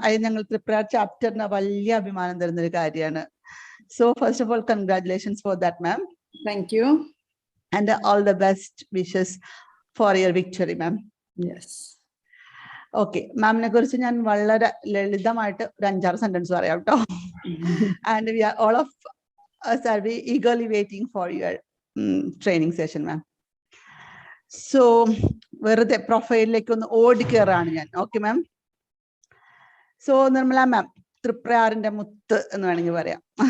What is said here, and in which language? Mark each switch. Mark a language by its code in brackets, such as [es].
[ml] അത് ഞങ്ങൾ തൃപ്രയാർ ചാപ്റ്ററിന് വലിയ അഭിമാനം തരുന്നൊരു കാര്യമാണ്. [en] So first of all congratulations for that ma'am. Thank you. And all the best wishes for your victory, ma'am. Yes. [ml] Okay, മാമിനെ കുറിച്ച് ഞാൻ വളരെ ലളിതമായിട്ട് ഒരു 5-6 സെന്റൻസ് പറയാം കേട്ടോ. [en] And we are all of us are very eagerly waiting for your training session, ma'am. [ml] So വെറുതെ പ്രൊഫൈലിലേക്ക് ഒന്ന് ഓടിക്കേറാണ് ഞാൻ. Okay ma'am. സോ നിർമ്മല മാം തൃപ്രയാറിന്റെ മുത്ത് എന്ന് വേണമെങ്കിൽ പറയാം.